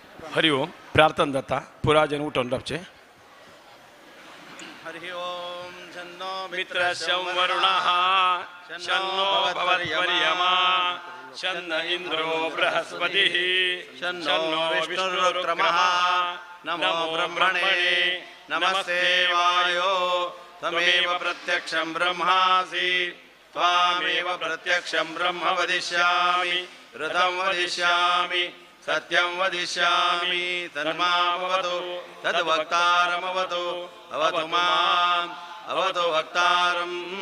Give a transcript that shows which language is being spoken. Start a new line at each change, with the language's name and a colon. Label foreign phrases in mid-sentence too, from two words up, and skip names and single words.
Konkani: हरिओम प्रार्थना दत्ता पुराजन उठून रावचे
Sanskrit: हरि ओम छन्नो मित्रस्यं वरुणः शन्नो भवत्वर्यमा शन्न इंद्रो बृहस्पतिः शन्नो विष्णुरुक्रमः नमो ब्रह्मणे नमस्ते वायो त्वमेव प्रत्यक्षं ब्रह्मासि त्वामेव प्रत्यक्षं ब्रह्म वदिष्यामि ऋतं वदिष्यामि सत्यं वदिष्यामि तन्मामवतु तद्वक्तारमवतु अवतु माम् अवतु वक्तारम्